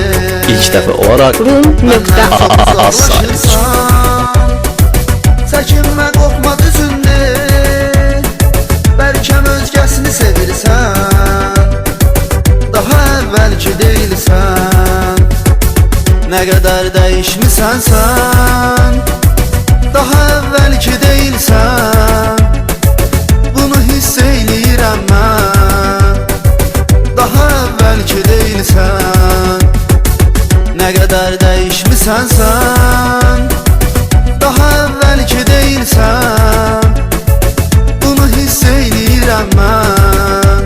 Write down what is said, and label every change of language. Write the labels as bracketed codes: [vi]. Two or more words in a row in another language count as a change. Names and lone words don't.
[az] İlk dəfə olaraq rum.az saytı. Çəkinmə, qorxma düzündü, bəlkəm özgəsini sevirsən, daha əvvəlki deyilsən. [tr] Ne kadar değişmişsen sen, daha evvelki değilsen, [az] bunu hisseyleyirəm mən. [tr] Daha evvelki değilsen, ne kadar değişmişsen sen, daha evvelki değilsen, [az] bunu hisseyleyirəm mən.